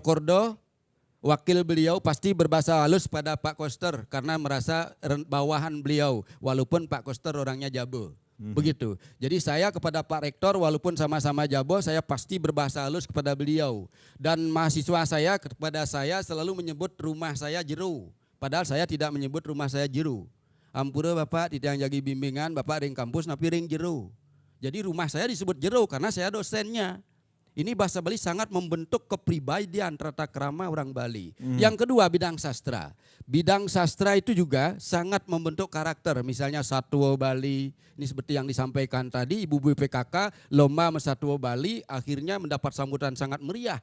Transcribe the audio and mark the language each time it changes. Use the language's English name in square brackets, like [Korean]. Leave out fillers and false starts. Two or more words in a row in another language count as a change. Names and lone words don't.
[Indonesian] Cokordo, wakil beliau pasti berbahasa halus pada Pak Koster karena merasa bawahan beliau walaupun Pak Koster orangnya Jabo. Begitu. Jadi saya kepada Pak Rektor walaupun sama-sama Jabo, saya pasti berbahasa halus kepada beliau. Dan mahasiswa saya kepada saya selalu menyebut rumah saya Jeru. Padahal saya tidak menyebut rumah saya Jeru. [Balinese] Ampura Bapak [Indonesian] tidak jadi bimbingan, [Balinese] Bapak ring kampus napi ring Jeru. [Indonesian] Jadi rumah saya disebut Jeru karena saya dosennya. Ini bahasa Bali sangat membentuk kepribadian tata krama orang Bali. Yang kedua bidang sastra. Bidang sastra itu juga sangat membentuk karakter. Misalnya Satwa Bali, ini seperti yang disampaikan tadi Ibu BPKK, Lomba Satwa Bali akhirnya mendapat sambutan sangat meriah.